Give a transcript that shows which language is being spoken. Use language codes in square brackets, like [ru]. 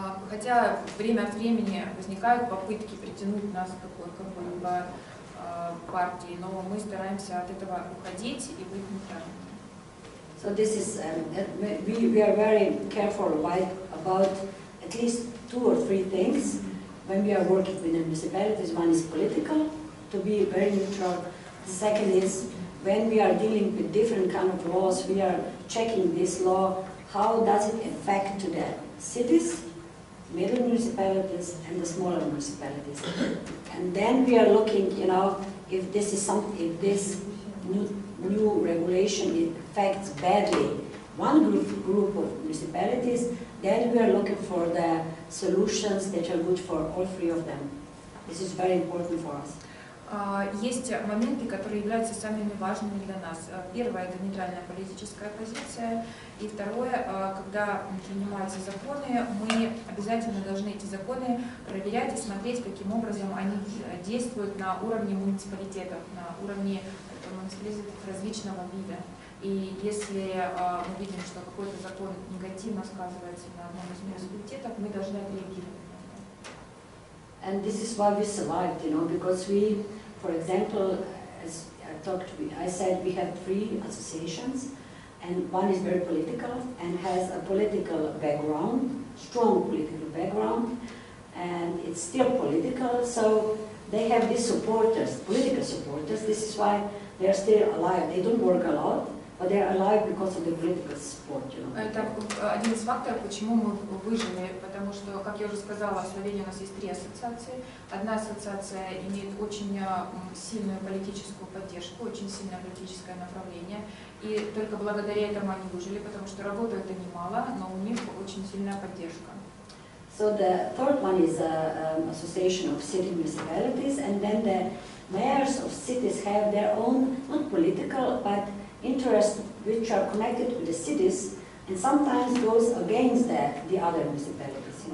[ru] Хотя время от времени возникают попытки притянуть нас к какой-либо партии, но мы стараемся от этого уходить и быть нейтральными. [en] So this is, we are very careful about at least 2 or 3 things when we are working with the municipalities. One is political, to be very neutral. The second is when we are dealing with different kind of laws, we are checking this law, how does it affect to the cities, middle municipalities, and the smaller municipalities. And then we are looking, you know, if this is something, if this new regulation it affects badly one group of municipalities, then we are looking for the solutions that are good for all 3 of them. This is very important for us. [ru] Есть моменты, которые являются самыми важными для нас. Первое – это нейтральная политическая позиция. И второе, когда принимаются законы, мы обязательно должны эти законы проверять и смотреть, каким образом они действуют на уровне муниципалитетов, на уровне муниципалитетов различного вида. И если мы видим, что какой-то закон негативно сказывается на одном из муниципалитетов, мы должны отреагировать. [en] And this is why we survived, you know, because we, for example, as I said, we have 3 associations, and one is very political and has a political background, strong political background, and it's still political, so they have these supporters, political supporters. This is why they are still alive. They don't work a lot, but they are alive because of the political support, you know. [ru] Это один из факторов, почему мы выжили, потому что, как я уже сказала, в Словении у нас есть 3 ассоциации. Одна ассоциация имеет очень сильную политическую поддержку, очень сильное политическое направление, и только благодаря этому они выжили, потому что работают они мало, но у них очень сильная поддержка. [en] So the third one is an association of city municipalities, and then the mayors of cities have their own, not political, but interests which are connected with the cities, and sometimes goes against the other municipalities.